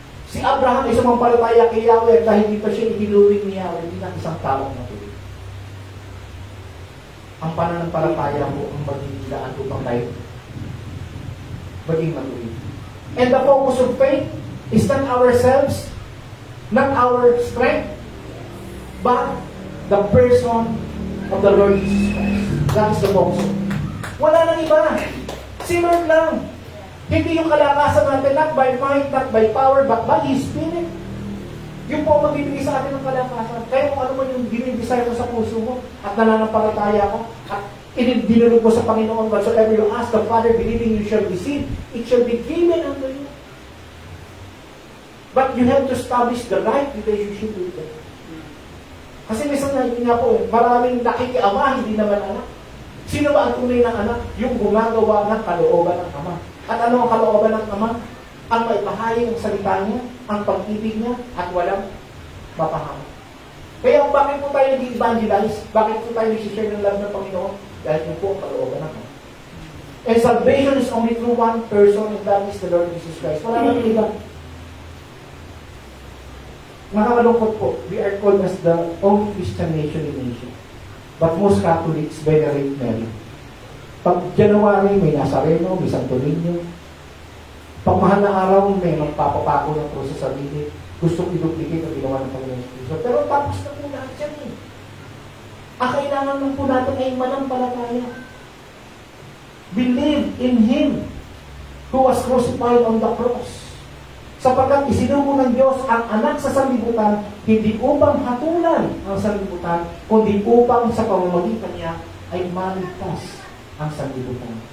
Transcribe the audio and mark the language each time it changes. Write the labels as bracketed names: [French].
[Filipino] Si Abraham ay sumampalataya kay Yahweh dahil hindi pa siya itinuring ni Yahweh, hindi na isang taong matuloy. Ang pananampalataya mo ang magiging daan upang tayo maging matuloy. [English] And the focus of faith is not ourselves, not our strength, but the person of the Lord Jesus Christ. That is the focus. [Filipino] Wala nang iba. Si Lord lang. Hindi yung kalakasan natin, [English] not by might, not by power, but by His Spirit. [Filipino] Yung po ang magbibigay sa atin ng kalakasan. Kaya kung ano man yung dinidesire mo sa puso mo, at nananampalataya ka, at dinulog mo sa Panginoon, [English] whatsoever you ask the Father, believing you shall receive, it shall be given unto you. But you have to establish the right relationship with them. [Filipino] Kasi minsan nga po, maraming nakikiama, hindi naman anak. Sino ba ang tunay ng anak? Yung gumagawa ng kalooban ng Ama. At ano ang kalooban ng Ama? Ang maipahayag ang salita niya, ang pag-ibig niya, at walang mapahamak. Kaya bakit po tayo nag-evangelize? Bakit po tayo nag-share ng love ng Panginoon? Dahil yun po ang kalooban ng Ama. [English] And salvation is only through one person, and that is the Lord Jesus Christ. [Filipino] Wala nang iba. Nakakalungkot po, [English] we are called as the only Christian nation in Asia. But most Catholics venerate Mary. [Filipino] Pag January, may Nazareno, may Santo Niño. Pag mahal na araw, may magpapapako ng krus sa sarili. Gustong i-duplicate ang ginawa ng Panginoon Kristo. Pero tapos na po lahat yan eh. Ang kailangan lang po natin ay manampalataya. [English] Believe in Him who was crucified on the cross. [Filipino] Sapagkat isinugo ng Diyos ang anak sa sanlibutan, hindi upang hatulan ang sanlibutan, kundi upang sa pamamagitan niya ay maligtas ang sanlibutan.